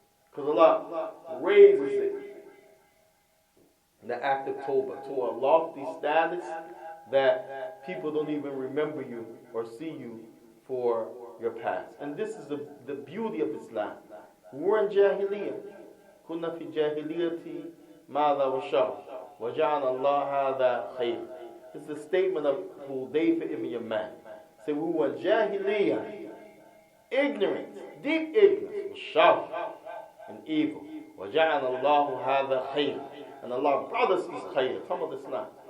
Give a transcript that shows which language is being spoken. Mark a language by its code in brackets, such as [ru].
[en] Because Allah raises it, the act of tawbah, to a lofty status that people don't even remember you or see you for your past. And this is the beauty of Islam. We're in Jahiliyyah. [ar] كنا في جاهلية ماذا وشر وجعل الله هذا خير. [en] It's a statement of Hudayfa ibn Yaman. Say we were in Jahiliyyah, ignorance, deep ignorance, shar and evil. وجعل الله هذا خير. And Allah brought us this khayr. Talk about Islam.